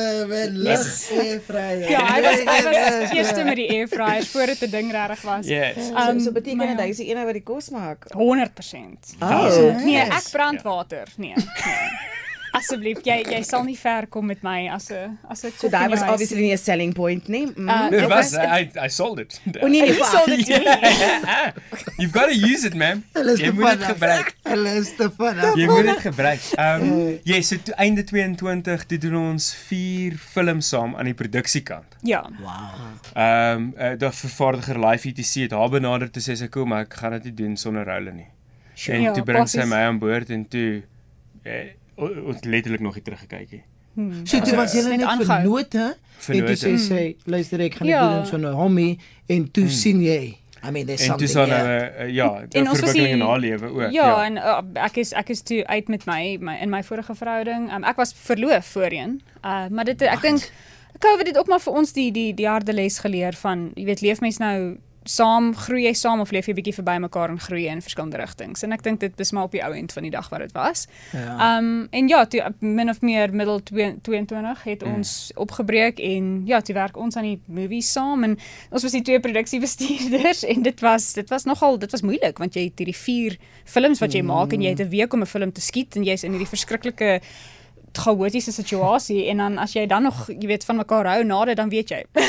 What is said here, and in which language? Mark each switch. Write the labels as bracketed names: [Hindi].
[Afrikaans] Airfryer. Ja, hy was eerste met die airfryer voordat die ding regtig was. [English] Yes. [Afrikaans] So beteken dit hy is die ene wat die kos maak. 100%. Nee, ek brand water. Nee. Asseblief, jy sal nie ver kom met my as 'n So daai was obviously nie 'n selling point nie. [English] It was, I sold it. [Afrikaans] Nee, [English] sold it to me. You've got to use it, man. [Afrikaans] Jy moet dit gebruik. Jy moet dit gebruik. So einde 22 doen ons 4 films saam aan die produksiekant. Ja. Wow. Die vervaardiger Live ETC het haar benader toe sê sy kom, maar ek gaan dit nie doen sonder Rolle nie. En toe bring sy my aan boord en toe ons letterlik nog nie teruggekyk nie. So toe was julle net vernote en toe sê luister ek gaan dit doen so 'n homie en toe sien jy [English] I mean there's something. [Afrikaans] En toe die verwikkeling in haar lewe ook. Ja, en ek is toe uit met my in my vorige verhouding. Ek was verloof voorheen. Maar dit ek dink COVID het ook maar vir ons die harde les geleer van jy weet leef mens nou saam, groei jy saam of leef jy bietjie verby mekaar en groei in verskillende rigtings. En ek dink dit is maar op die ou end van die dag wat dit was. Ja. En ja, toe, min of meer middel 22 het ons opgebreek en ja, toe werk ons aan die movies saam en ons was die 2 produksiebestuurders en dit was moeilik want jy het hierdie 4 films wat jy maak en jy het 'n week om 'n film te skiet en jy's in hierdie verskriklike chaotiese situasie en dan as jy dan nog, jy weet, van mekaar hou na dit, dan weet jy.